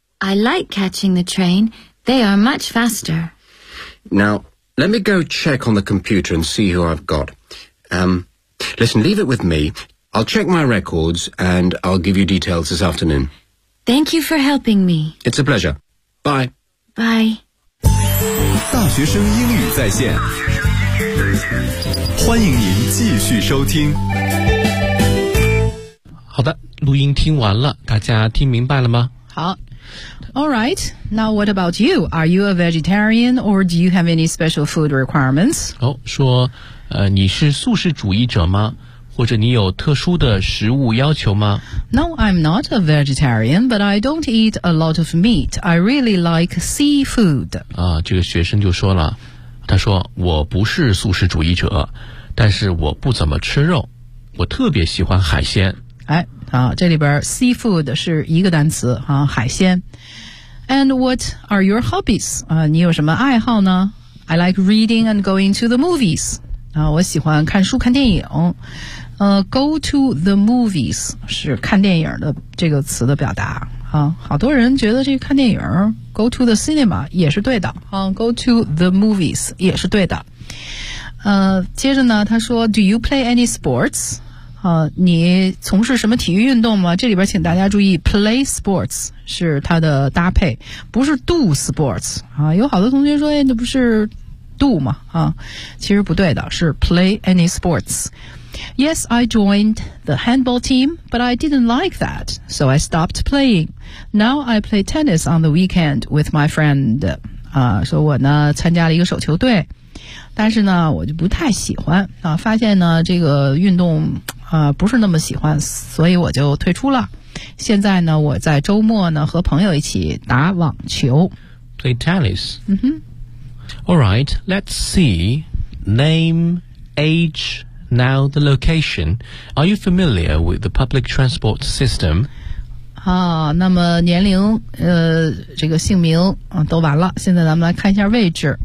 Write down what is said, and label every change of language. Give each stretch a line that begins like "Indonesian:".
English: I like catching the train. They are much faster. Now, let me go check on the computer and see who I've got. Listen, leave it with me. I'll check my records and I'll give you details this afternoon. Thank you for helping me. It's a pleasure. Bye. Bye.
Chinese: 大学生英语在线，欢迎您继续收听。好的，录音听完了，大家听明白了吗？
English: 好。All right, now what about you? Are you a vegetarian or do you have any special food requirements?
Chinese: 哦，说，你是素食主义者吗？或者你有特殊的食物要求吗？
English: No, I'm not a vegetarian, but I don't eat a lot of meat. I really like seafood.
Chinese: 啊，这个学生就说了，他说，我不是素食主义者，但是我不怎么吃肉，我特别喜欢海鲜。哎，好，这里边 seafood 是一个单词啊，海鲜。
English: And what are your hobbies?
Chinese: 你有什么爱好呢？I like reading and going to the movies. 我喜欢看书看电影。
English: Go to the movies
Chinese: 是看电影的这个词的表达。好多人觉得这个看电影 ，
English: go to the cinema
Chinese: 也是对的。
English: Go to the movies
Chinese: 也是对的。接着呢，他说 ，
English: Do you play any sports？
Chinese: 你从事什么体育运动吗？这里边请大家注意 ，play sports 是它的搭配，不是 do sports 啊。有好多同学说，哎，那不是 do 吗？啊，其实不对的，是 play any sports。
English: Yes, I joined the handball team, but I didn't like that, so I stopped playing. Now I play tennis on the weekend with my friend.
Chinese: 说我呢参加了一个手球队，但是呢我就不太喜欢啊，发现呢这个运动不是那么喜欢，所以我就退出了。现在呢我在周末呢和朋友一起打网球。
English: Play tennis.
Chinese: 嗯哼。
English: All right, let's see. Name, age,Now, the location. Are you familiar with the public transport system?
Chinese: 那么年龄这个姓名都完了。现在咱们来看一下位置。